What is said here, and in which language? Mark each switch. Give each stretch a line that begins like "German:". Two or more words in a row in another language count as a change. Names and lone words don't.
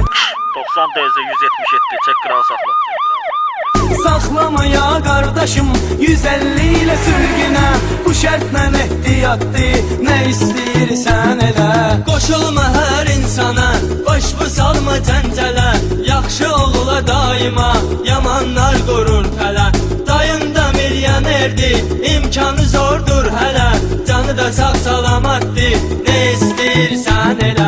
Turkish: 90DZ 177 çek kral sakla. Saklamaya kardeşim 150 ile sürgüne.
Azerbaijani: Bu şərtlə ehtiyattı,
Turkish: ne istiyorsan
Azerbaijani: elə. Qoşulma hər insana, boş bu salma təntələ. Yaxşı oğula daima, yamanlar qurur tələ. Dayın da milyonerdi, imkanı zordur hələ. Canı da sağ salamatdı, ne istəyirsən elə.